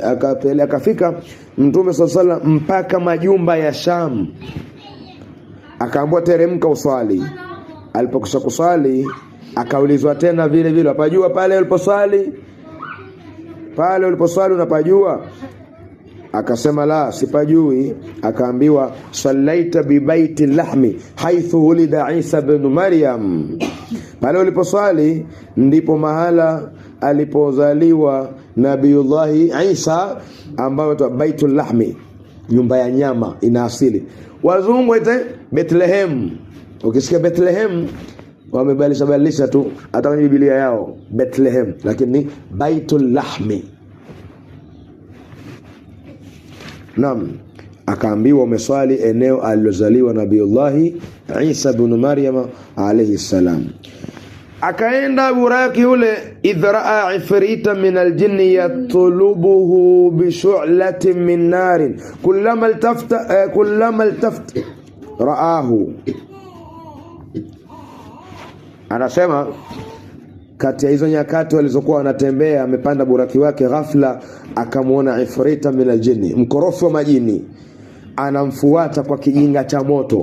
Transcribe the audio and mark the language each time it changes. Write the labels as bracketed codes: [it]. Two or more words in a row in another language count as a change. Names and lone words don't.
[sw] Akafika mtume [ar] صلى الله عليه وسلم [sw] mpaka majumba ya Sham, akaambiwa teremka uswali. Alipokwisha kuswali akaulizwa tena vile vile, unapajua pale uliposwali? Pale uliposwali unapajua? Akasema la, sipajui. [ar] Akaambiwa صليت ببيت لحم حيث ولد عيسى ابن مريم. [sw] Pale uliposwali ndipo mahala alipozaliwa Nabiiullah Isa, ambayo tu [ar] بيت اللحم, [sw] nyumba ya nyama ina asili. Wazungu ite Bethlehem. Ukisikia Bethlehem wamebadilisha tu hata kwenye Biblia yao Bethlehem, lakini [ar] بيت اللحم. [sw] Naam, akaambiwa umeswali eneo alilozaliwa Nabiiullah Isa ibn Maryam [ar] عليه السلام. [sw] Akaenda buraki ule, [ar] إذ رأى عفريتا من الجن يطلبه بشعلة من نار كلما التفت رآه. [sw] Anasema kati ya hizo nyakati walizokuwa wanatembea, amepanda buraki wake, ghafla akamuona [ar] عفريتا من الجن, [sw] mkorofi wa majini, anamfuata kwa kijinga cha moto.